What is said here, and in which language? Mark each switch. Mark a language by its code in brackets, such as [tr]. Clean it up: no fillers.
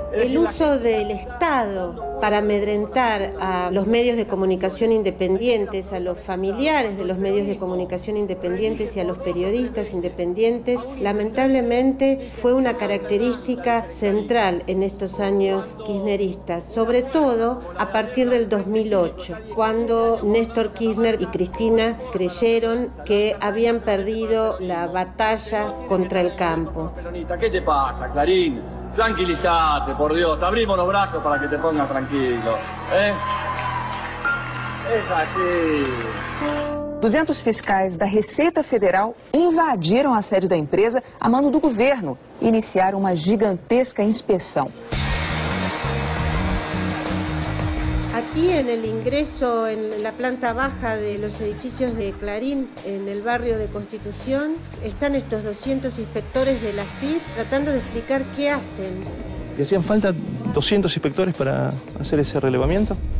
[es] El uso del Estado para amedrentar a los medios de comunicación independientes, a los familiares de los medios de comunicación independientes y a los periodistas independientes, lamentablemente fue una característica central en estos años kirchneristas, sobre todo a partir del 2008, cuando Néstor Kirchner y Cristina creyeron que habían perdido la batalla contra el campo. ¿Qué te pasa, Clarín? Tranquilízate, por Dios, te abrimos los brazos para que te pongas tranquilo, Es así. [pt] 200 fiscais da Receita Federal invadiram a sede da empresa a mando do governo e iniciaram uma gigantesca inspeção. [es] Aquí en el ingreso en la planta baja de los edificios de Clarín, en el barrio de Constitución, están estos 200 inspectores de la FIP tratando de explicar qué hacen. ¿Y hacían falta 200 inspectores para hacer ese relevamiento?